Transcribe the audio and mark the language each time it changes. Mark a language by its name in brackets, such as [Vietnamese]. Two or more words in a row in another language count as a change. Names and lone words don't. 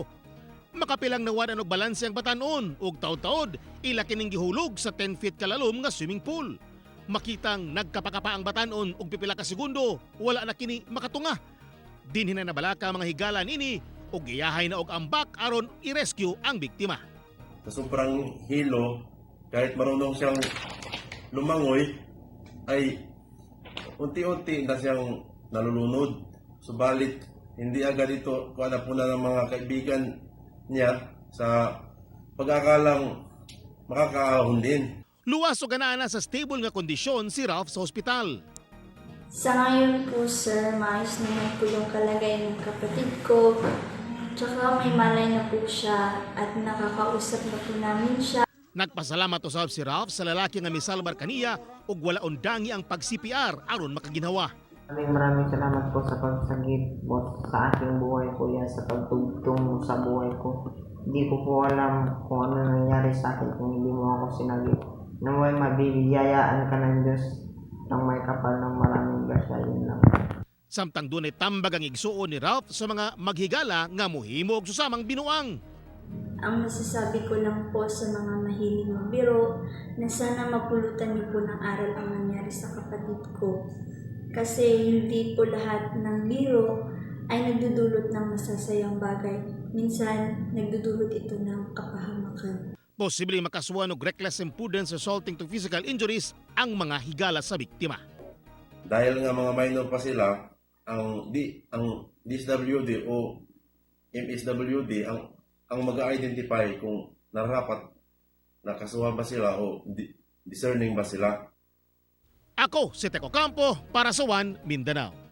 [Cebuano] Makapilang nawadan og balanse ang Batan-on ug taod-taod ila kining gihulog sa 10 feet kalalom nga swimming pool. Makitang nagkapakapa ang Batan-on og pipila ka segundo, wala na kini makatunga. Dinhi na nabalaka mga higala nini ug iyahay na og ambak aron i-rescue ang biktima. [Filipino] Sa sobrang hilo, kahit marunong siyang lumangoy, ay unti-unti na siyang nalulunod. Subalit, hindi agad ito kuha po na ng mga kaibigan niya sa pag-akalang makakaahon din. [Cebuano] Luwas o ganaan sa stable nga kondisyon si Ralph sa ospital. [Filipino] Sa ngayon po sir, maayos naman po yung kalagayan ng kapatid ko. Tsaka may malay na po siya at nakakausap na po namin siya. [Cebuano] Nagpasalamat usab si Ralph sa lalaki nga misalbar kaniya ug wala undangi ang pag-CPR aron makaginawa. [Filipino] Maraming salamat po sa pagsagip po sa aking buhay po yan, sa pagtugtong sa buhay ko. Hindi ko po alam kung ano nangyari sa akin kung hindi mo ako sinagip. Naway mabibiyayaan ka ng Diyos ng may kapal ng maraming grasya, yun lang. [Cebuano] Samtang dunay tambag ang igsuon ni Ralph sa mga maghigala nga mohimo og susamang binuang. [Filipino] Ang masasabi ko lang po sa mga mahilig magbiro na sana mapulutan niyo po ng aral ang nangyari sa kapatid ko. Kasi hindi po lahat ng biro ay nagdudulot ng masasayang bagay. Minsan, nagdudulot ito ng kapahamakan. [Cebuano] Posibleng makasuhan og [English] reckless imprudence resulting to physical injuries [Cebuano] ang mga higala sa biktima. [Filipino] Dahil nga mga minor pa sila, ang DSWD o MSWD ang mag-identify kung narapat nakasuhan ba sila o discerning ba sila. [Cebuano] Ako si Teco Campo para sa One Mindanao.